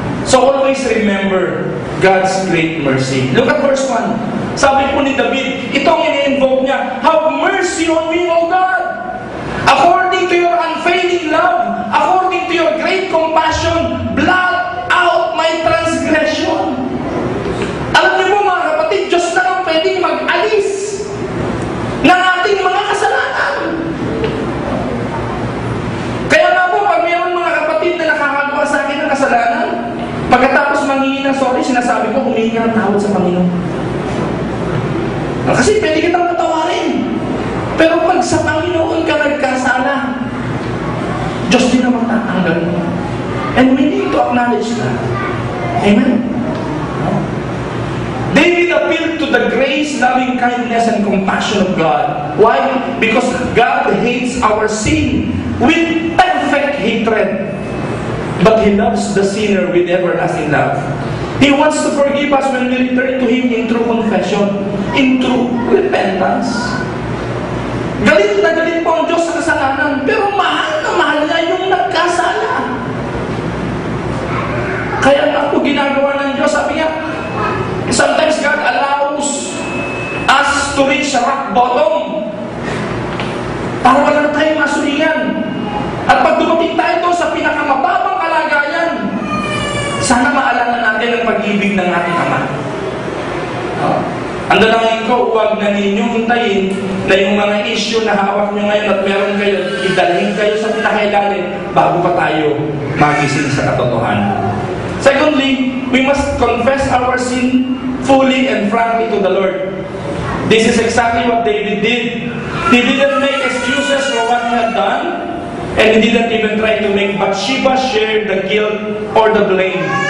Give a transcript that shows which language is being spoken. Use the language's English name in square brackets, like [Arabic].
[English] So always remember God's great mercy. Look at verse 1. [Filipino] Sabi po ni David, itong ini-invoke niya, [English] have mercy on me, O God! According to your unfailing love, according to your great compassion, blot out my transgression. [Filipino] Alam niyo po mga kapatid, Diyos na lang pwedeng mag-alis ng ating mga kasalanan. Kaya nga po, pag mayroon mga kapatid na nakakagawa sa akin ng kasalanan, pagkatapos manghingi ng sorry, sinasabi ko, humingi ng tawad sa Panginoon. Kasi pwede kitang patawarin. Pero pag sa Panginoon ka nagkasala, Diyos din ang magtatanggal mo. [English] And we need to acknowledge that. Amen? David appealed to the grace, loving kindness, and compassion of God. Why? Because God hates our sin with perfect hatred. But He loves the sinner with everlasting love. He wants to forgive us when we return to Him in true confession, in true repentance. [Filipino] Galit na galit po ang Diyos sa kasalanan, pero mahal na mahal niya yung nagkasala. Kaya nga po ginagawa ng Diyos, sabi niya, [English] sometimes God allows us to reach rock bottom [Filipino] para wala na tayong masulingan. At pag dumating tayo doon sa pinakamababang kalagayan, sana maalala natin ang pag-ibig ng ating Ama. Ang dalangin ko, huwag na ninyong hintayin na yung mga issue na hawak nyo ngayon at meron kayo, idalhin kayo sa pinakailalim bago pa tayo magising sa katotohanan. [English] Secondly, we must confess our sin fully and frankly to the Lord. This is exactly what David did. He didn't make excuses for what he had done, and he didn't even try to make Bathsheba share the guilt or the blame.